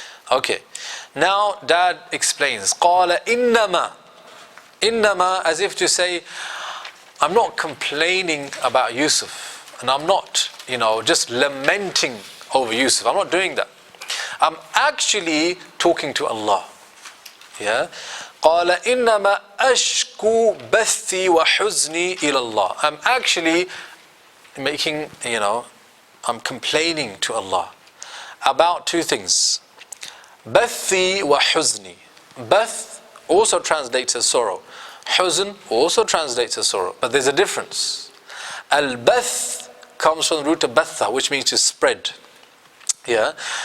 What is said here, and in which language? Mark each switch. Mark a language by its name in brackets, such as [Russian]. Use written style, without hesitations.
[English] Okay. Now Dad explains. [Arabic] قَالَ إِنَّمَا. [English] Innama, as if to say, I'm not complaining about Yusuf, and I'm not, just lamenting over Yusuf. I'm not doing that. I'm actually talking to Allah. Yeah. [Arabic] قال إنما أشكو بثي وحزني إلى الله. [English] I'm actually making, I'm complaining to Allah about two things. [Arabic] بثي وحزني. [English] Bath also translates as sorrow. Huzn also translates as sorrow. But there's a difference. Al-bath comes from the root of batha, which means to spread. Yeah.